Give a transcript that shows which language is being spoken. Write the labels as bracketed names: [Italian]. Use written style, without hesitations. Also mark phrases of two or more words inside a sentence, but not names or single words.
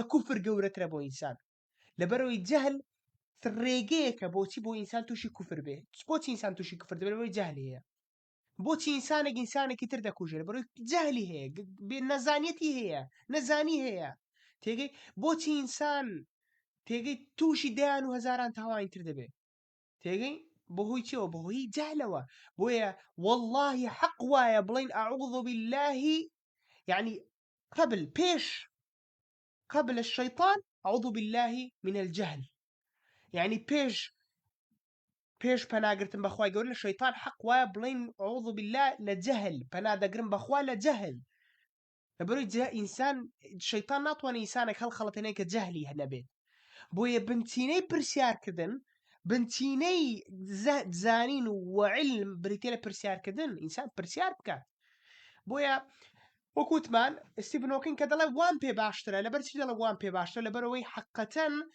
[Central Kurdish] کوفر گەورەترە بۆ ئینسان لەبەرەوەی جەهل ڕێگەیەکە بۆچی بۆ ئینسان تووشی کوفر بێ بۆچی ئینسان تووشی کوفر دەبێت بۆی جەهل هەیە بۆچی ئینسانێک ئینسانێکی تر دەکوژێت بەڕۆی جەهلی هەیە نەزانیەتی هەیە نەزانی هەیە تێگەی بۆچی ئینسان تێگەی تووشی دەیان و هەزاران تاوانی تر دەبێت تێگەی بەهۆی چیەوە بەهۆی جەهلەوە بۆیە والله حەق وایە بڵین [Arabic] ئەعوذ بالله [Central Kurdish] يعني [Arabic] قبل الشيطان أعوذ بالله من الجهل [Central Kurdish] يعني پیش پناگرتن بخوای گەورە لە شەیطان حەق وایە بڵین [Arabic] أعوذ بالله [Central Kurdish] لە جەهل پەنادەگرن بەخوا لە جەهل لەبەرەوەی ئینسان شەیطان ناتوانێت ئینسانێک هەڵخەڵەتێنێت کە جەهلی هەنەبێت بۆیە بنچینەی پرسیارکردن بنچینەی زانین و علم بریتێ لە پرسیارکردن ئینسان پرسیار بکات بۆیە وەکوتمان ستیڤن هۆکینگ کە دەڵێ وان پێ باشترە لەبەر چی دەڵێ وان پێ باشترە لەبەرەوەی حەقەتەن